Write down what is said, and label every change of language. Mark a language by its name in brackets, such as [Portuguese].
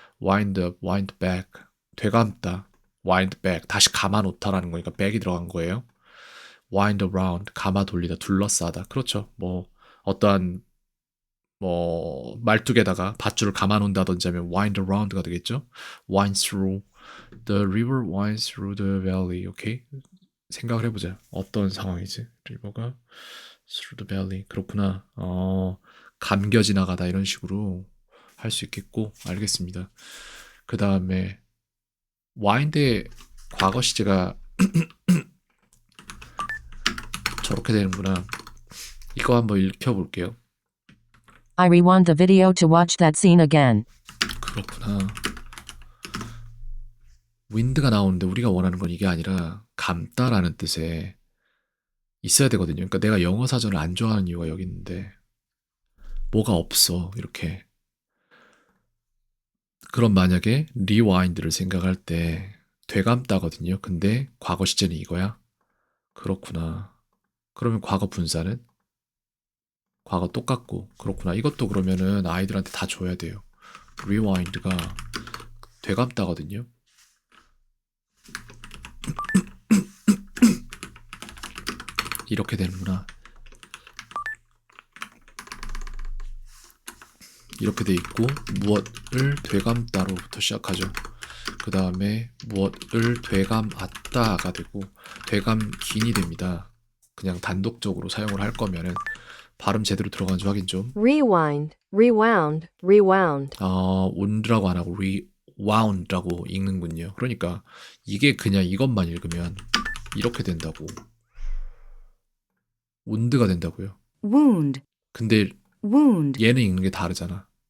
[English] wind up, wind back. [Korean] 되감다. [English] wind back. [Korean] 다시 감아 놓다라는 거니까 back이 들어간 거예요. wind around. 감아 돌리다, 둘러싸다. 그렇죠. 뭐 어떠한 뭐 말뚝에다가 밧줄을 감아 놓는다든지 하면 wind around가 되겠죠. [English] wind through. The river winds through the valley. [Korean] 오케이? 생각을 해보자. 어떤 상황이지? [English] 리버가 through the valley. [Korean] 그렇구나. 감겨 지나가다 이런 식으로 할 수 있겠고 알겠습니다. 그 다음에 wind의 과거 시제가 저렇게 되는구나. 이거 한번 읽혀볼게요. [English] I rewound the video to watch that scene again. [Korean] 그렇구나. wind가 나오는데 우리가 원하는 건 이게 아니라 감다라는 뜻에 있어야 되거든요. 그러니까 내가 영어 사전을 안 좋아하는 이유가 여기 있는데 뭐가 없어 이렇게. 그럼 만약에 rewind를 생각할 때 되감다거든요. 근데 과거 시제는 이거야? 그렇구나. 그러면 과거 분사는? 과거 똑같고 그렇구나. 이것도 그러면은 아이들한테 다 줘야 돼요. rewind가 되감다거든요. 이렇게 되는구나. 이렇게 돼 있고 무엇을 되감다로부터 시작하죠. 그 다음에 무엇을 되감았다가 되고 되감긴이 됩니다. 그냥 단독적으로 사용을 할 거면은 발음 제대로 들어가는지 확인 좀. [English] rewind, rewound, rewound. [Korean] wind라고 안 하고 rewound라고 읽는군요. 그러니까 이게 그냥 이것만 읽으면 이렇게 된다고. wind가 된다고요. [English] Wound. [Korean] 근데 [English] Wound. [Korean] 얘는 읽는 게 다르잖아.